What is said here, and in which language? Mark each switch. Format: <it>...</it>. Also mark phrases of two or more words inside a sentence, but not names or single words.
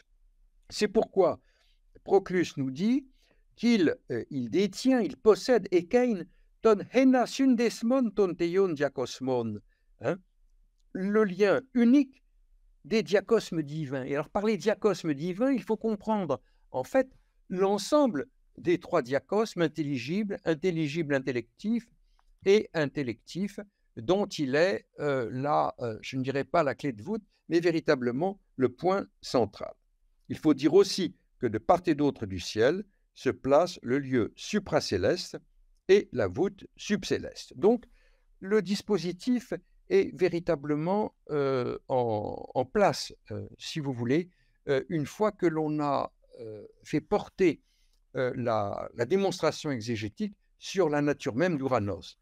<fr>C'est pourquoi Proclus nous dit qu'il il détient, il possède</fr> <el>Ἐκεῖνον τὸν ἕνα σύνδεσμον τῶν θείων διακόσμων,</el> <fr>le lien unique des diacosmes divins. Et alors, par les diacosmes divins, il faut comprendre, en fait, l'ensemble des trois diacosmes intelligibles, intelligibles intellectifs et intellectifs, dont il est je ne dirais pas la clé de voûte, mais véritablement le point central. Il faut dire aussi que de part et d'autre du ciel se place le lieu supracéleste et la voûte subcéleste. Donc, le dispositif est véritablement en place, si vous voulez, une fois que l'on a fait porter la démonstration exégétique sur la nature même d'Ouranos.</fr>